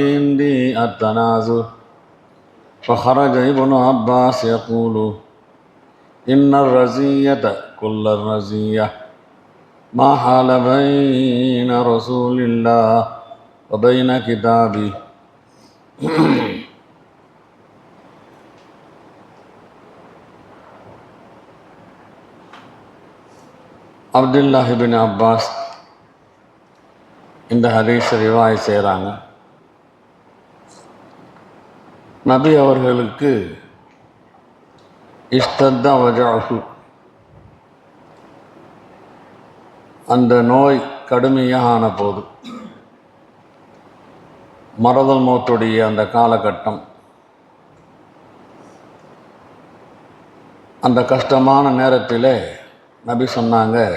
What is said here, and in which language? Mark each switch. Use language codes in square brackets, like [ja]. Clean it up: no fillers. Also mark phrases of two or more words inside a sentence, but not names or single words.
[ar] عندي التنازل فخرج ابن عباس يقول إن الرزية كل الرزية ما حال بين رسول الله وبين كتابي [ta] அப்துல்லாஹ் இப்னு அப்பாஸ் இந்த ஹதீஸ் ரிவாய் செய்கிறாங்க. நபி அவர்களுக்கு [ar] اشتد وجعه, [ta] அந்த நோய் கடுமையான போது, மரதல் மௌத்துடைய அந்த காலகட்டம், அந்த கஷ்டமான நேரத்தில் நபி சொன்னாங்க,